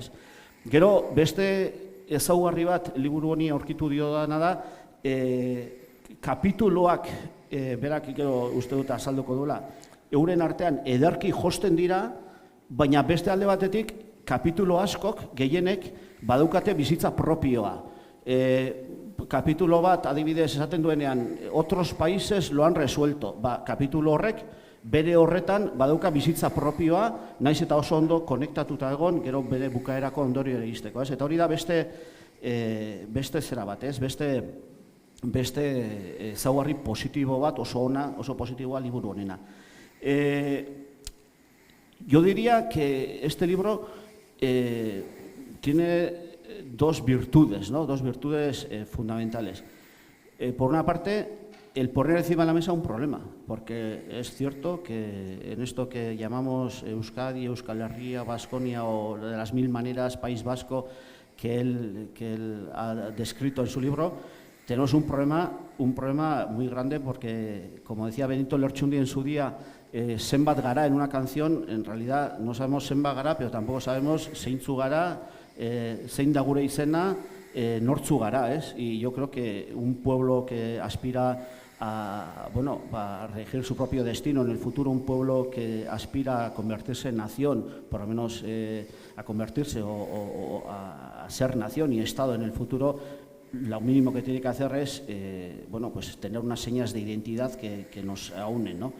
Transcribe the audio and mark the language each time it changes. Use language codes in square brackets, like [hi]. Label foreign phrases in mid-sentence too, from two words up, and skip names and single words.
[eu] Gero, beste ezaugarri bat liburu honi aurkitu dio dana da, kapituloak, berak uste dut azalduko duela, euren artean ederki josten dira, baina beste alde batetik kapitulo askok, gehienek, badukate bizitza propioa. Kapitulo bat, adibidez, esaten duenean, [es] otros países lo han resuelto. [eu] Kapitulo horrek, bere horretan, baduka bizitza propioa, naiz eta oso ondo konektatuta egon, gero bere bukaerako ondorio ere izteko. Eta hori da beste zera bat, beste ezaugarri positibo bat, oso ona, oso positiboa liburu honena. [es] Yo diría que este libro tiene dos virtudes, ¿no? Dos virtudes fundamentales. Por una parte, el poner encima de la mesa un problema, porque es cierto que en esto que llamamos Euskadi, Euskal Herria, Baskonia o de las mil maneras, País Vasco, que él ha descrito en su libro, tenemos un problema muy grande porque, como decía Benito Lertxundi en su día, [eu] zenbat gara [es] en una canción, en realidad no sabemos [eu] zenbat gara, [es] pero tampoco sabemos [eu] zeintzu gara, zein da gure izena, nortzu gara, [es] ¿es? Y yo creo que un pueblo que aspira a regir su propio destino en el futuro, un pueblo que aspira a convertirse en nación, por lo menos a convertirse o a ser nación y Estado en el futuro, lo mínimo que tiene que hacer es pues tener unas señas de identidad que nos aúnen, ¿no?